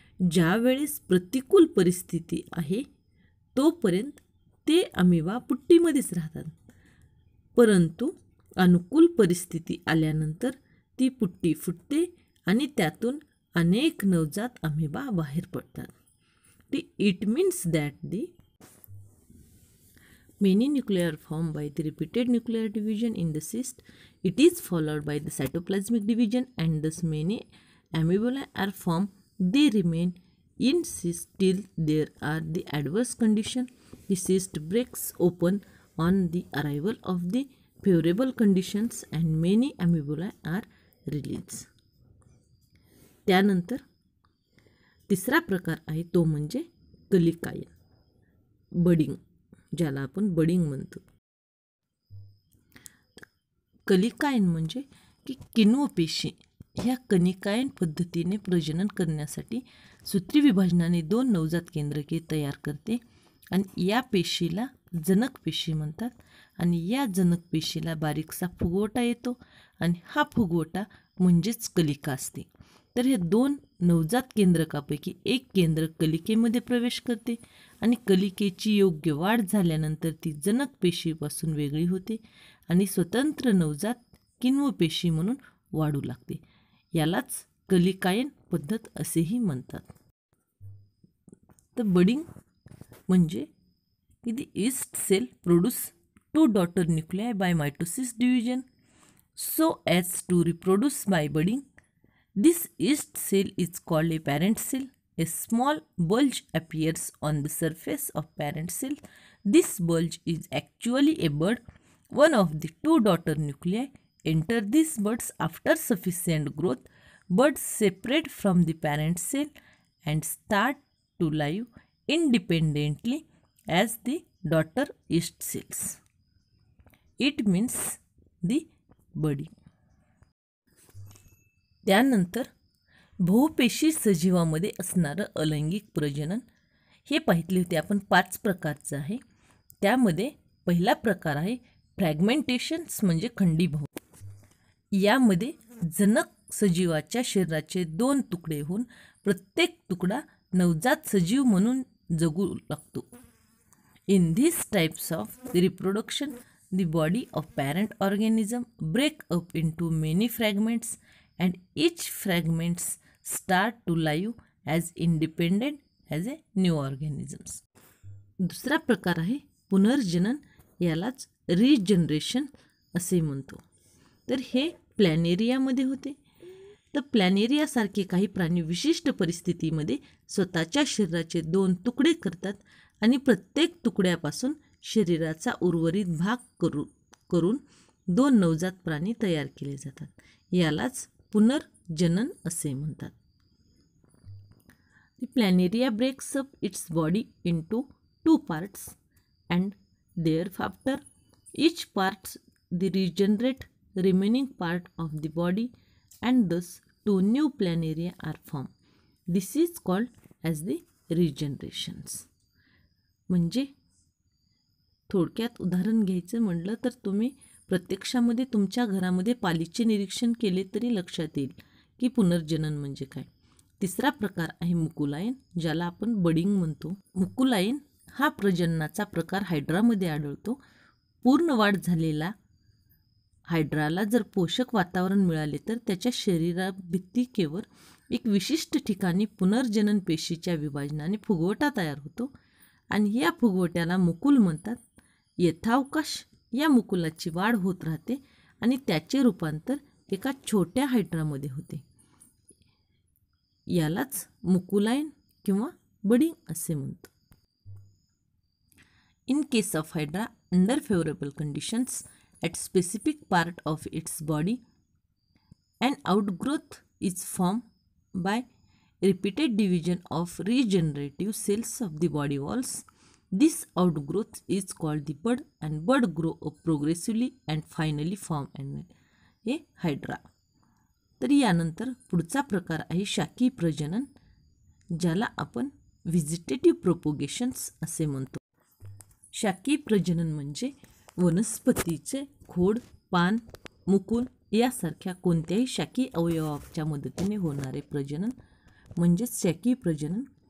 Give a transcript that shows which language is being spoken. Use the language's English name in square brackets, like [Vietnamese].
[Marathi] ज्या वेळेस प्रतिकूल परिस्थिती आहे तोपर्यंत ते अमिबा पुट्टीमध्येच राहतात, परंतु अनुकूल परिस्थिती आल्यानंतर ती पुट्टी फुटते आणि त्यातून अनेक नवजात अमिबा बाहेर पडतात. [English] It means that the many nuclei are formed by the repeated nuclear division in the cyst. It is followed by the cytoplasmic division and thus many amibulae are formed. They remain in cyst till there are the adverse condition. The cyst breaks open on the arrival of the favorable conditions and many amibulae are released. [Marathi] त्यानंतर तिसरा प्रकार आहे तो म्हणजे कलिकायन, budding, ज्याला आपण budding म्हणतो. कलिकायन म्हणजे की किण्वपेशी ह्या कनिकायन पद्धतीने प्रजनन करण्यासाठी सूत्री विभाजनाने 2 नवजात केंद्रके तयार करते आणि या पेशीला जनक पेशी म्हणतात. आणि या जनक पेशीला बारीकसा फुगवटा येतो आणि हा फुगवटा म्हणजेच कलिका असते. तर हे 2 नवजात केंद्रकापैकी एक केंद्रक कलिकेमध्ये प्रवेश करते आणि कलिकेची योग्य वाढ झाल्यानंतर ती जनक पेशीपासून वेगळी होते आणि स्वतंत्र नवजात किण्वपेशी म्हणून वाढू लागते. यालाच कलिकायन पद्धत असेही म्हणतात. तर बडिंग म्हणजे की [English] The yeast cell produce 2 daughter nuclei by mitosis division so as to reproduce by budding. This yeast cell is called a parent cell. A small bulge appears on the surface of parent cell. This bulge is actually a bud. One of the 2 daughter nuclei enter these buds after sufficient growth. Buds separate from the parent cell and start to live independently as the daughter yeast cells. It means the budding. [Marathi] त्यानंतर बहुपेशी सजीवामध्ये असणारं अलैंगिक प्रजनन हे पाहितले होते आपण. 5 प्रकारचं आहे. त्यामध्ये पहिला प्रकार आहे फ्रॅगमेंटेशन्स म्हणजे खंडीभाव. यामध्ये जनक सजीवाच्या शरीराचे 2 तुकडे होऊन प्रत्येक तुकडा नवजात सजीव म्हणून जगू लागतो. [English] In this types of reproduction the body of parent organism break up into many fragments and each fragments start to live as independent as a new organisms. [Marathi] दुसरा प्रकार आहे पुनर्जनन, यालाच रिजनरेशन असे म्हणतो. तर हे प्लॅनेरियामध्ये होते. तर प्लॅनेरियासारखे काही प्राणी विशिष्ट परिस्थितीमध्ये स्वतःच्या शरीराचे 2 तुकडे करतात आणि प्रत्येक तुकड्यापासून शरीराचा उर्वरित भाग करून 2 नवजात प्राणी तयार केले जातात. यालाच पुनर्जनन असे म्हणतात. [English] The planaria breaks up its body into 2 parts and thereafter each part the regenerate remaining part of the body and thus two new planaria are formed. This is called as the regenerations. [Marathi] म्हणजे थोडक्यात उदाहरण घ्यायचं म्हटलं तर तुम्ही प्रत्यक्षामध्ये तुमच्या घरामध्ये पालीचे निरीक्षण केले तरी लक्षात येईल की पुनर्जनन म्हणजे काय. तिसरा प्रकार आहे मुकुलायन, ज्याला आपण बडिंग म्हणतो. मुकुलायन हा प्रजननाचा प्रकार हायड्रामध्ये आढळतो. पूर्ण वाढ झालेला हायड्राला जर पोषक वातावरण मिळाले तर त्याच्या शरीराभित्तिकेवर एक विशिष्ट ठिकाणी पुनर्जनन पेशीच्या विभाजनाने फुगवटा तयार होतो आणि या फुगवट्याला मुकुल म्हणतात. यथावकाश या मुकुलाची वाढ होत राहते आणि त्याचे रूपांतर एका छोट्या हायड्रामध्ये होते. यालाच मुकुलायन किंवा बडिंग असे म्हणतो. [English] In case of hydra, under favorable conditions at specific part of its body, an outgrowth is formed by repeated division of regenerative cells of the body walls. This outgrowth is called the bud and bud grow up progressively and finally form a hydra. [Marathi] तर यानंतर पुढचा प्रकार आहे शाकी प्रजनन, ज्याला आपण vegetative प्रोपोगेशन्स असे म्हणतो. शाकी प्रजनन म्हणजे वनस्पतीचे खोड, पान, मुकुल यासारख्या कोणत्याही शाकी अवयवाच्या मदतीने होणारे प्रजनन म्हणजेच शाकी प्रजनन.